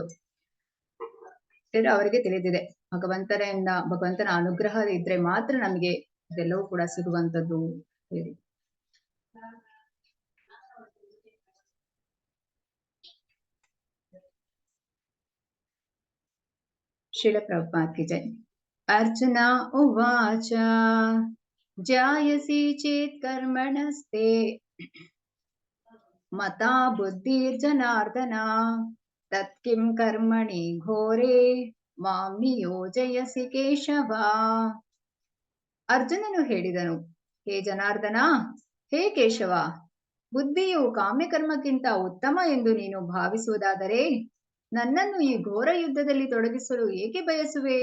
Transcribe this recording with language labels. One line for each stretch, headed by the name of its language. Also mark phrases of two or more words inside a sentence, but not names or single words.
Kannada: ಅವರಿಗೆ ತಿಳಿದಿದೆ ಭಗವಂತನ ಅನುಗ್ರಹ ಇದ್ರೆ ಮಾತ್ರ ನಮಗೆ ಇದೆಲ್ಲವೂ ಕೂಡ ಸಿಗುವಂತದ್ದು ಹೇಳಿ.
Hindi: श्रील प्रभुपाद की जय.
Sanskrit: ಅರ್ಜುನ ಉವಾಚ ಜಾಯಸಿ ಚೇತ್ ಕರ್ಮಣಸ್ತೆ ಮತಾ ಬುದ್ಧಿರ್ಜನಾರ್ದನ ತತ್ ಕಿಂ ಕರ್ಮಣಿ ಘೋರೆ ಮಾಂ ನಿಯೋಜಯಸಿ ಕೇಶವ.
Kannada: ಅರ್ಜುನನು ಹೇಳಿದನು, ಹೇ ಜನಾರ್ದನ, ಹೇ ಕೇಶವ, ಬುದ್ಧಿಯು ಕಾಮ್ಯಕರ್ಮಕ್ಕಿಂತ ಉತ್ತಮ ಎಂದು ನೀನು ಭಾವಿಸುವುದಾದರೆ ನನ್ನನ್ನು ಈ ಘೋರ ಯುದ್ಧದಲ್ಲಿ ತೊಡಗಿಸಲು ಏಕೆ ಬಯಸುವೆ?